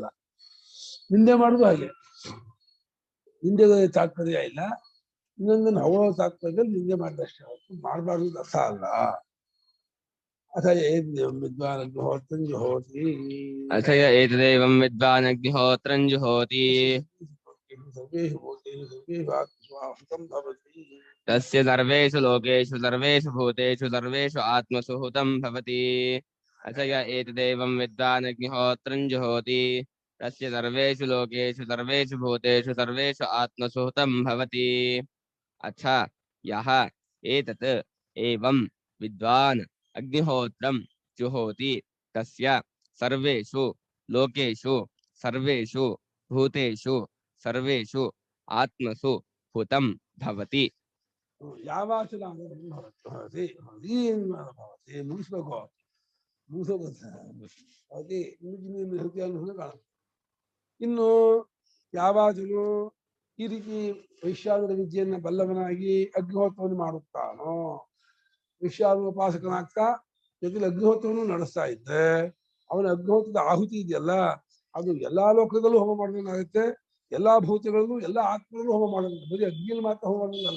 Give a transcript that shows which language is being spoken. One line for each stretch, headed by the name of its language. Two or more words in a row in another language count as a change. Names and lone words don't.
Kannada: ನಿಂದೆ ಮಾಡುದು ಹಾಗೆ, ನಿಂದೆ ತಾತ್ಪರ್ಯ ಇಲ್ಲ. ಇನ್ನೊಂದನ್ನು ಹೊಗಳೋ ತಾತ್ಪರ್ಯದಲ್ಲಿ ನಿಂದೆ ಮಾಡಿದಷ್ಟೇ ಹೊರತು ಮಾಡಬಾರ್ದು ಅರ್ಥ ಅಲ್ಲ.
Sanskrit: ವಿದ್ವಾನ್ ಅಗ್ನಿಹೋತ್ರಂ ಜುಹೋತಿ ಅಥಯ ಏತದೇವಂ ವಿದ್ವಾನ್ ಅಗ್ನಿಹೋತ್ರಂ ಜುಹೋತಿ ತಸ್ಯ ಸರ್ವೇಷು ಲೋಕೇಷು ಸರ್ವೇಷು ಭೂತೇಷು ಸರ್ವೇಷು ಆತ್ಮಸು ಹುತಂ ಭವತಿ. ಅಥಯ ಏತದೇವಂ ವಿದ್ವಾನ್ ಅಗ್ನಿಹೋತ್ರಂ ಜುಹೋತಿ ತಸ್ಯ ಸರ್ವೇಷು ಲೋಕೇಷು ಸರ್ವೇಷು ಭೂತೇಷು ಸರ್ವೇಷು ಆತ್ಮಸು ಹುತಂ ಭವತಿ. ಅಥ ಯಃ ಏತತ್ ಏವಂ ವಿದ್ವಾನ್ ಅಗ್ನಿಹೋತ್ರಂ ಜುಹೋತಿ ತಸ್ಯ ಸರ್ವೇಷು ಲೋಕೇಷು ಸರ್ವೇಷು ಭೂತೇಷು ಸರ್ವೇಷು ಆತ್ಮಸು ಹುತಂ ಭವತಿ. ಯಾವಾಚನ ಭವತಿ
Kannada: ಮುಗಿಸ್ಬೇಕು ಮುಗಿಸೋಕೆ ಹೃದಯ ಕಾಣುತ್ತೆ. ಇನ್ನು ಯಾವಾಗಲೂ ಈ ರೀತಿ ವೈಶ್ವಾನರ ವಿದ್ಯೆಯನ್ನ ಬಲ್ಲವನಾಗಿ ಅಗ್ನಿಹೋತ್ರವನ್ನು ಮಾಡುತ್ತಾನೋ, ವೈಶ್ವಾನರ ಉಪಾಸಕನಾಗ್ತಾ ಜೊತೆಲಿ ಅಗ್ನಿಹೋತ್ರವನ್ನು ನಡೆಸ್ತಾ ಇದ್ದೆ, ಅವನ ಅಗ್ನಿಹೋತ್ರದ ಆಹುತಿ ಇದೆಯಲ್ಲ ಅದು ಎಲ್ಲಾ ಲೋಕದಲ್ಲೂ ಹೋಮ ಮಾಡೋದಾಗುತ್ತೆ, ಎಲ್ಲಾ ಭೂತಗಳಲ್ಲೂ ಎಲ್ಲಾ ಆತ್ಮಗಳಲ್ಲೂ ಹೋಮ ಮಾಡೋದು, ಬರೀ ಅಗ್ನಿಯಲ್ಲಿ ಮಾತ್ರ ಹೋಮ ಮಾಡೋದಲ್ಲ.